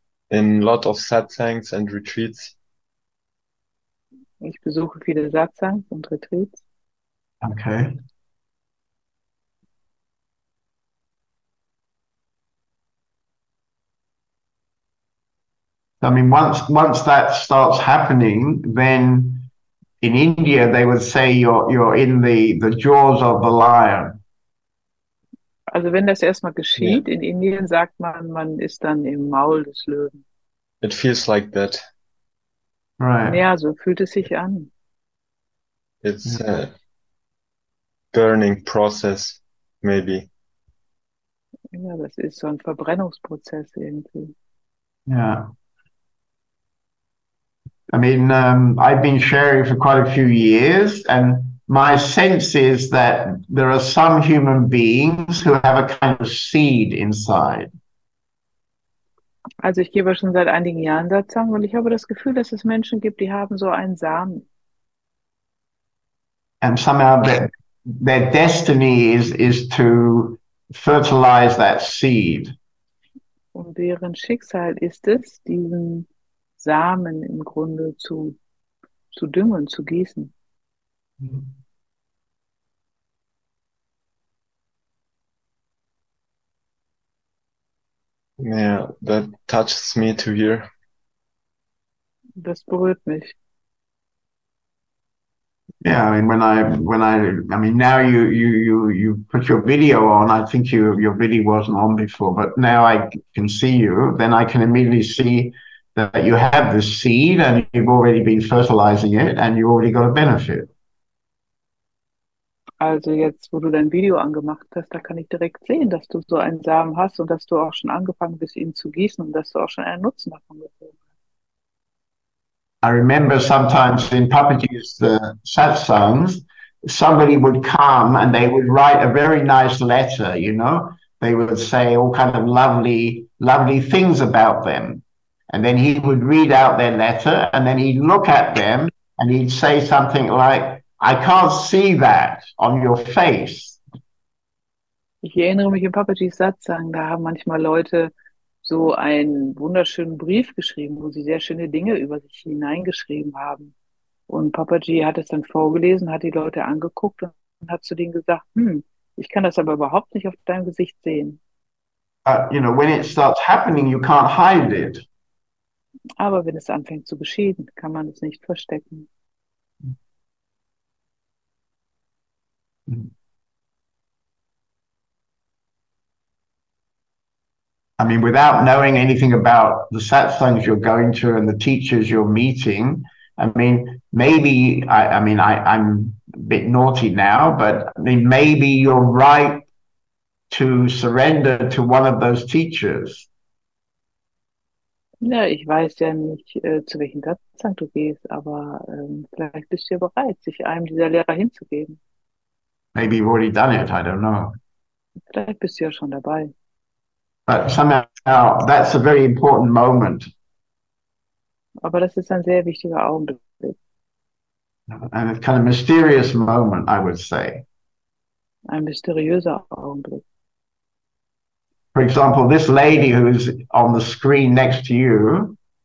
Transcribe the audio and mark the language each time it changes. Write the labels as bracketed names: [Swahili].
[English] in lot of satsangs and retreats. [German] Ich besuche viele Satsangs und Retreats. [English] Okay. I mean, once that starts happening, then in India they would say you're in the jaws of the lion. [German] Also wenn das erstmal geschieht, in Indien sagt man, man ist dann im Maul des Löwen. [English] It feels like that. Right. [German] Ja, so fühlt es sich an. [English] It's a burning process, maybe. [German] Ja, das ist so ein Verbrennungsprozess irgendwie. [English] Yeah. I mean, I've been sharing for quite a few years, and my sense is that there are some human beings who have a kind of seed inside. [German] Also ich gebe schon seit einigen Jahren Satsang und ich habe das Gefühl, dass es Menschen gibt, die haben so einen Samen. [English] And somehow their destiny is to fertilize that seed. [German] Und deren Schicksal ist es, diesen Samen im Grunde zu düngen, zu gießen. [English] Yeah, that touches me to hear. [German] Das berührt mich. [English] Yeah, I mean, I mean, now you put your video on. I think your video wasn't on before, but now I can see you. Then I can immediately see that you have this seed and you've already been fertilizing it and you already got a benefit. [German] Also jetzt, wo du dein Video angemacht hast, da kann ich direkt sehen, dass du so einen Samen hast und dass du auch schon angefangen bist, ihn zu gießen und dass du auch schon einen Nutzen davon gezogen hast. [English] I remember sometimes in Papaji's satsangs, somebody would come and they would write a very nice letter, you know. They would say all kind of lovely things about them. And then he would read out their letter and then he'd look at them and he'd say something like, I can't see that on your face. [German] Ich erinnere mich an Papaji's Satsang, da haben manchmal Leute so einen wunderschönen Brief geschrieben, wo sie sehr schöne Dinge über sich hineingeschrieben haben. Und Papaji hat es dann vorgelesen, hat die Leute angeguckt und hat zu denen gesagt, ich kann das aber überhaupt nicht auf deinem Gesicht sehen. [English] You know, when it starts happening, you can't hide it. [German] Aber wenn es anfängt zu geschehen, kann man es nicht verstecken. [English] I mean, without knowing anything about the satsangs you're going to and the teachers you're meeting, I mean, maybe, I'm a bit naughty now, but I mean, maybe you're right to surrender to one of those teachers. [German] Ja, ich weiß ja nicht, zu welchem Satsang du gehst, aber vielleicht bist du ja bereit, sich einem dieser Lehrer hinzugeben. [English] Maybe you've already done it, I don't know. [German] Vielleicht bist du ja schon dabei. [English] But somehow that's a very important moment. [German] Aber das ist ein sehr wichtiger Augenblick. [English] And it's kind of mysterious moment, I would say. [German] Ein mysteriöser Augenblick. [English] For example, this lady who's on the screen next to you.